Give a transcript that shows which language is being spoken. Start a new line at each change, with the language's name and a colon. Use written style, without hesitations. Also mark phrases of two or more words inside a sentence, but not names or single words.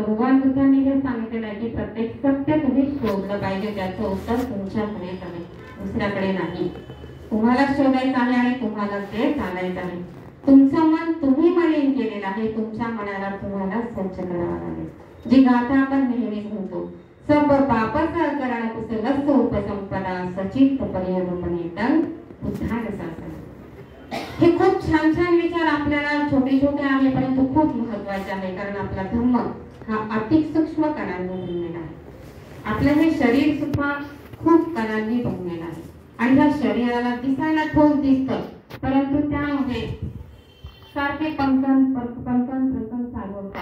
Marathi: भगवान बुद्धांनी हे सांगितलेलं आहे की प्रत्येक सत्य तुम्ही शोधलं पाहिजे, त्याचं उत्तर तुमच्याकडेच आहे, दुसऱ्याकडे नाही. तुम्हाला शोधायचं आहे आणि तुम्हाला ते चालायचं आहे. तुमचं मन तुम्ही मलिन केलेलं आहे, तुमच्या मनाला तुम्हाला स्वच्छ करावं लागेल. जी गाथा आपण नेहमीच म्हणतो,
Pali: सब पाप करण कुशलस्य उपसंपदा सचित्त पर्यवपनीतं बुद्धान शासन.
Marathi: हे खूप छान छान विचार आपल्याला छोटे छोटे आहे परंतु खूप महत्वाचे आहे. कारण आपला धर्म हा अति सूक्ष्म कणांनी बनलेला आहे. आपलं हे शरीर सुद्धा खूप कणांनी बनलेलं आहे आणि ह्या शरीराला दिसायला ठोस दिसतं परंतु त्यामध्ये सारखे पंकन चालू असतात.